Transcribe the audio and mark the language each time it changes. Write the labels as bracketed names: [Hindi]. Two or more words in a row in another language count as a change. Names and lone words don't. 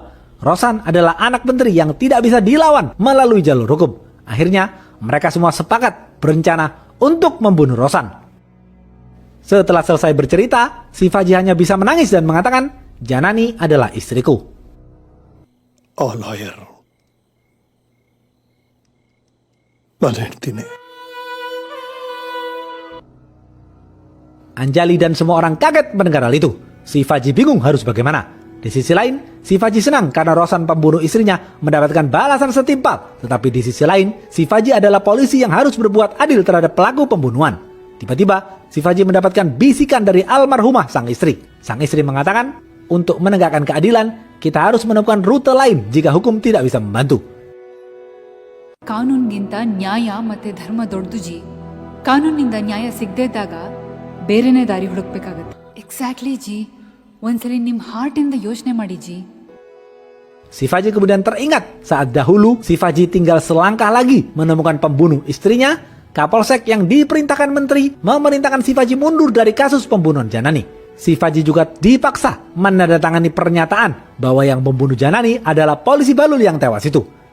[Indonesian] Rosan adalah anak menteri yang tidak bisa dilawan melalui jalur hukum. Akhirnya, mereka semua sepakat berencana untuk membunuh Rosan. Setelah selesai bercerita, Shivaji hanya bisa menangis dan mengatakan, Janani adalah istriku. [English] Oh, lawyer. [Kannada] ನನ್ನ ಹೆಂಡ್ತಿನೇ. [Indonesian] Anjali dan semua orang kaget mendengar hal itu. Shivaji bingung harus bagaimana. Di sisi lain, Shivaji senang karena Rosan pembunuh istrinya mendapatkan balasan setimpal. Tetapi di sisi lain, Shivaji adalah polisi yang harus berbuat adil terhadap pelaku pembunuhan. Tiba-tiba, Shivaji mendapatkan bisikan dari almarhumah sang istri. Sang istri mengatakan, untuk menegakkan keadilan, kita harus menemukan rute lain jika hukum tidak bisa membantu. [Kannada] ಕಾನೂನಿಗಿಂತ ನ್ಯಾಯ ಮತ್ತೆ ಧರ್ಮ ದೊಡ್ಡದು ಜಿ. ಕಾನೂನಿಂದ ನ್ಯಾಯ ಸಿಗದೇ ಇದ್ದಾಗ ಬೇರೆನೇ ದಾರಿ ಹುಡುಕ್ಬೇಕಾಗತ್ತೆ. ಎಕ್ಸಾಕ್ಟ್ಲಿ ಜಿ. ಒಂದ್ಸರಿ ನಿಮ್ಮ ಹಾರ್ಟಿಂದ ಯೋಚನೆ ಮಾಡಿ ಜಿ. [Indonesian] Shivaji kemudian teringat saat dahulu Shivaji tinggal selangkah lagi menemukan pembunuh istrinya. Kapolsek yang diperintahkan menteri memerintahkan Shivaji mundur dari kasus pembunuhan Janani. Shivaji juga dipaksa menandatangani pernyataan bahwa yang membunuh Janani adalah polisi Balul yang tewas itu.